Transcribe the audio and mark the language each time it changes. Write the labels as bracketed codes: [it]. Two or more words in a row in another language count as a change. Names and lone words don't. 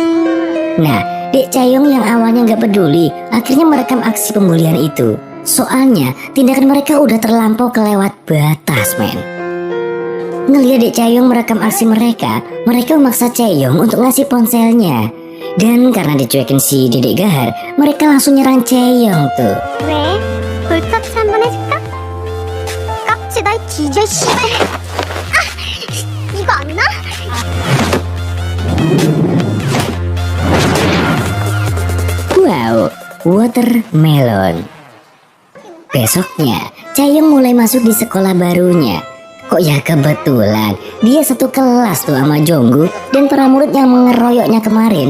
[id] Nah, Dek Chaeyoung yang awalnya nggak peduli, akhirnya merekam aksi pembulian itu. Soalnya tindakan mereka udah terlampau kelewat batas, men. Ngeliat Dek Chaeyoung merekam aksi mereka memaksa Chaeyoung untuk ngasih ponselnya. Dan karena dicuekin si Dedek Gahar, mereka langsung nyerang Chaeyoung tuh. [ko] 볼터치 한번 해줄까? 깍지 날 뒤져 씨발. 이거 안 나? [en] Wow, watermelon. [id] Besoknya, Chaeyoung mulai masuk di sekolah barunya. Kok ya kebetulan dia satu kelas tuh sama Jonggu dan para murid yang mengeroyoknya kemarin.